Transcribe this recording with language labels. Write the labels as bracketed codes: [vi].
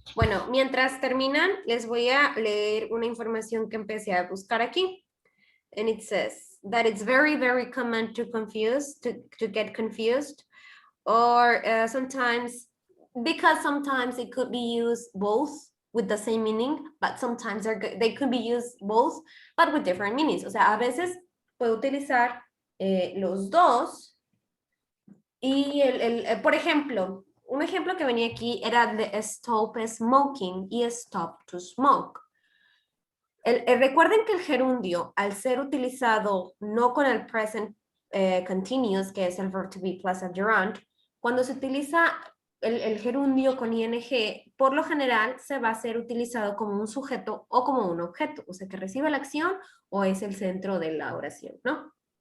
[es] Bueno, mientras terminan, les voy a leer una información que empecé a buscar aquí. [en] And it says that it's very, very common to get confused. Or sometimes, because sometimes it could be used both with the same meaning, but sometimes they could be used both, but with different meanings. [es] O sea, a veces puedo utilizar los dos. Y por ejemplo, un ejemplo que venía aquí era de [en] stop smoking [es] y [en] stop to smoke. [es] Recuerden que el gerundio, al ser utilizado no con el present continuous, que es el verb to be plus a gerund, cuando se utiliza el gerundio con ing, por lo general se va a ser utilizado como un sujeto o como un objeto, o sea, que recibe la acción o es el centro de la oración, ¿no?